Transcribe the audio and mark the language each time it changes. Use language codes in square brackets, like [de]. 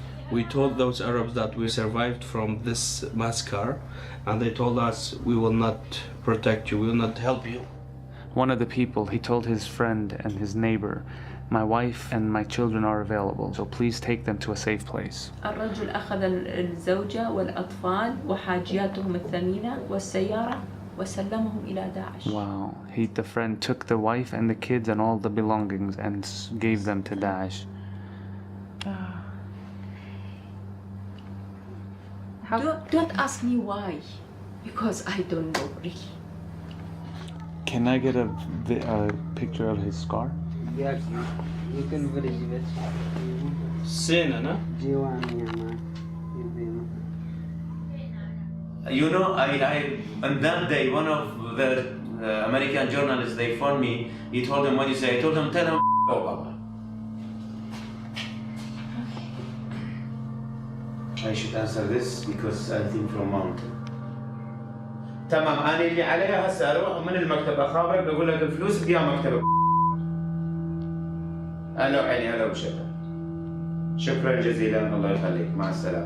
[en] We told those Arabs that we survived from this massacre and they told us we will not protect you, we will not help you. One of the people, he told his friend and his neighbor, my wife and my children are available, so please take them to a safe place. [ar] الرجل أخذ الزوجة والأطفال وحاجياتهم الثمينة والسيارة وسلمهم إلى داعش. [en] Wow. The friend took the wife and the kids and all the belongings and gave them to Daesh. Don't ask me why, because I don't know really. Can I get a picture of his scar? Yes, you can believe it. Sin, You know, on that day, one of the American journalists, they phoned me. He told them, what do you say? I told them, tell him Obama. I should answer this because I think from mountain. [ar] تمام، أنا اللي عليها هسه أروح من المكتب أخابرك بقول لك الفلوس بديها مكتبك. أهلا وعيني، هلا وشكرا. شكرا جزيلا، الله يخليك، مع السلامة.